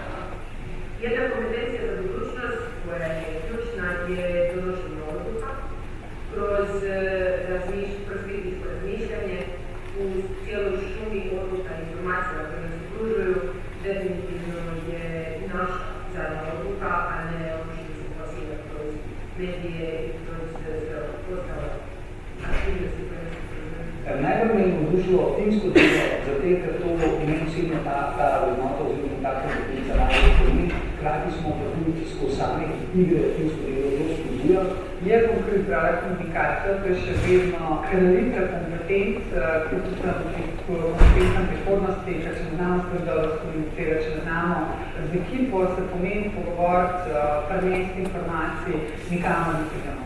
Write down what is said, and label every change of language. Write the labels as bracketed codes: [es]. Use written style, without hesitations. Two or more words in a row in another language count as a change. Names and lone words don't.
[hr] Jedna kompetencija za budućnost koja je ključna je donošenje odluka kroz kritičko razmišljanje u cijeloj šumi odluka i informacija koje nas okružuju. Definitivno je naša zadnja odluka, a ne ono što se plasira kroz medije i kroz ostale aktivnosti koje nas okružuju. [sl] Najbolj me je navdušilo timsko delo, zato ker to meni osebno ta vrednota oziroma ta kompetenca najbolj pomeni. Hkrati smo pa tudi skozi same igre timsko delo zelo spodbuja. Je konkret zdrava komunikacija, to je še vedno kraljica kompetenc, ki so kompetencem prihodnosti, ker če ne znamo skozi dobro skomunicirati, če ne znamo z ekipo se pomeni pogovoriti, prenesti informacij, nikamor ne pridemo.